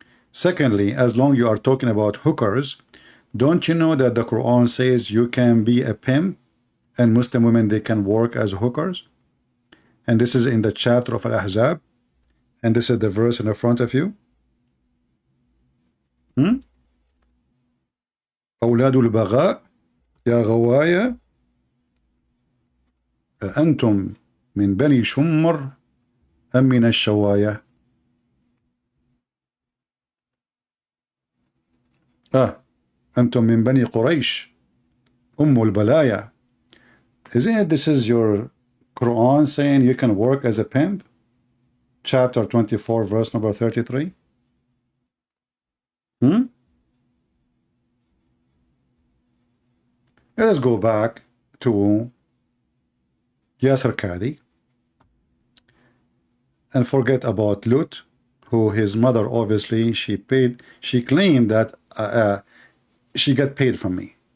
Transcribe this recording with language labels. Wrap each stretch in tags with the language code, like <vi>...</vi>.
<en>Secondly, as long you are talking about hookers, don't you know that the Quran says you can be a pimp and Muslim women, they can work as hookers? And this is in the chapter of Al-Ahzab, and this is the verse in the front of you.</en> <ar>أولاد البغاء يا غوايا أنتم من بني شمر أم من الشوايا. أنتم من بني قريش أم البلايا.</ar> <en>Isn't it this is your Quran saying you can work as a pimp? Chapter 24, verse number 33. Let us go back to Yasir Gadhi and forget about Lut, who his mother obviously she claimed that she got paid from me.</en>